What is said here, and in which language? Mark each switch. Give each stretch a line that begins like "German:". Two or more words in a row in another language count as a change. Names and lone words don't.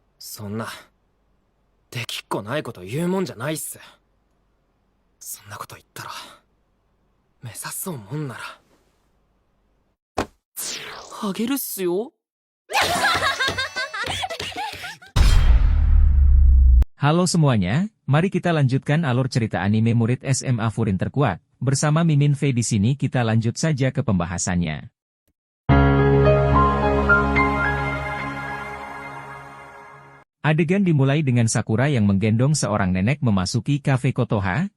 Japanese: そんな、できっこないこと言うもんじゃないっす。そんなこと言ったら、目指そうもんなら、あげるっすよ。
Indonesian: Halo semuanya, mari kita lanjutkan alur cerita anime murid SMA Furin terkuat. Bersama Mimin V di sini kita lanjut saja ke pembahasannya. Adegan dimulai dengan Sakura yang menggendong seorang nenek memasuki kafe Kotoha.